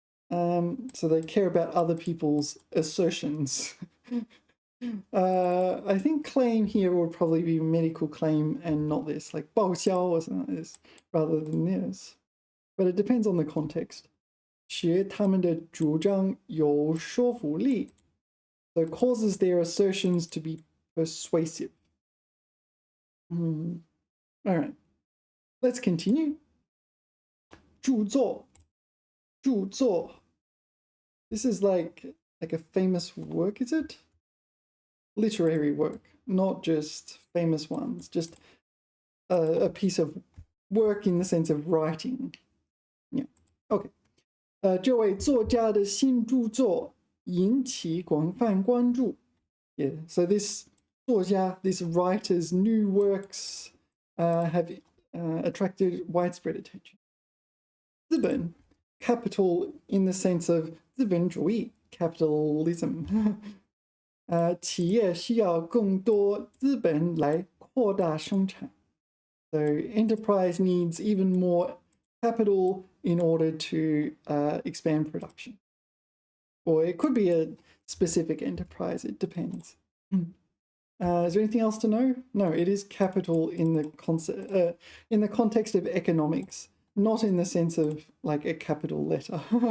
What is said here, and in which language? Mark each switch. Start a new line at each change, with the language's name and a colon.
English: So they care about other people's assertions. I think claim here would probably be medical claim and not this, like 报销 or something like this, rather than this. But it depends on the context.
Chinese: 学他们的主张有说服力.
English: So it causes their assertions to be persuasive. All right, let's continue.
Chinese: 著作.著作.
English: This is like a famous work, is it? Literary work, not just famous ones, just a piece of work in the sense of writing. Yeah, okay.
Chinese: 这位作家的新著作引起广泛关注.
English: Yeah, so this 作家, this writer's new works have attracted widespread attention. 资本, capital in the sense of 资本主义, capitalism.
Chinese: 企业需要更多资本来扩大生产.
English: So enterprise needs even more capital in order to expand production. Or it could be a specific enterprise, it depends. Is there anything else to know? No, it is capital in the context of economics, not in the sense of like a capital letter.